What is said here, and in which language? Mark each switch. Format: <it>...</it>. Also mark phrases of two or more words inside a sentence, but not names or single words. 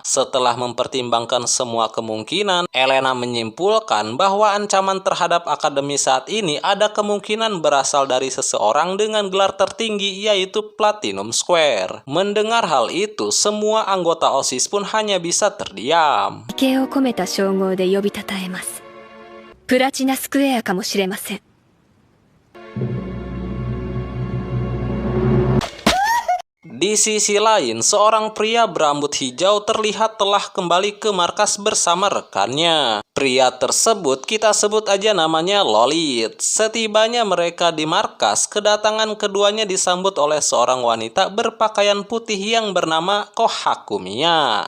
<id>Setelah mempertimbangkan semua kemungkinan, Elena menyimpulkan bahwa ancaman terhadap akademi saat ini ada kemungkinan berasal dari seseorang dengan gelar tertinggi, yaitu Platinum Square. Mendengar hal itu, semua anggota OSIS pun hanya bisa terdiam.</id> <ja>敬を込めた称号で呼びたたえます。プラチナスクエアかもしれません。</ja> <id>Di sisi lain, seorang pria berambut hijau terlihat telah kembali ke markas bersama rekannya. Pria tersebut kita sebut aja namanya Lolit. Setibanya mereka di markas, kedatangan keduanya disambut oleh seorang wanita berpakaian putih yang bernama Kohakumiya.</id>